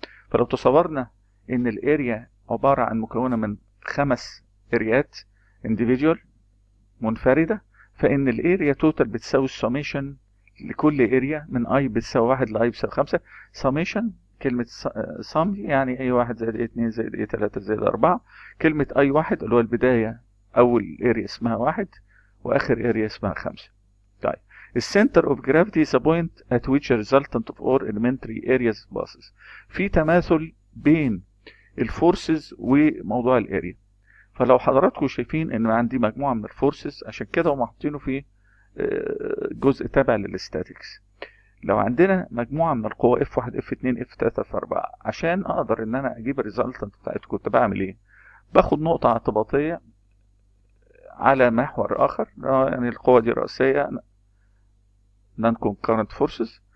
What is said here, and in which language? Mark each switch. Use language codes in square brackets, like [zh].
[ar] فلو تصورنا ان الاريا عبارة عن مكونة من 5 اريات individual منفردة، فان الاريا توتال بتساوي السميشن لكل اريا من اي بتساوي 1 لاي بتساوي 5. سميشن كلمة سم يعني اي 1 زائد اي 2 زائد اي 3 زائد 4. كلمة اي 1 اللي هو البداية، اول اريا اسمها 1 واخر اريا اسمها 5. طيب، [en] السنتر of gravity is a point at which a resultant of all elementary areas passes. [ar] في تماثل بين الفورسز وموضوع الاريا. فلو حضراتكم شايفين ان عندي مجموعة من الفورسز، عشان كده هم حاطينه في جزء تابع للستاتيكس. لو عندنا مجموعة من القوى F1 F2 F3 F4، عشان اقدر ان انا اجيب الريزلتنت بتاعتكم كنت بعمل ايه؟ باخد نقطة اعتباطية على محور اخر، يعني القوة دي رئيسية non concurrent forces.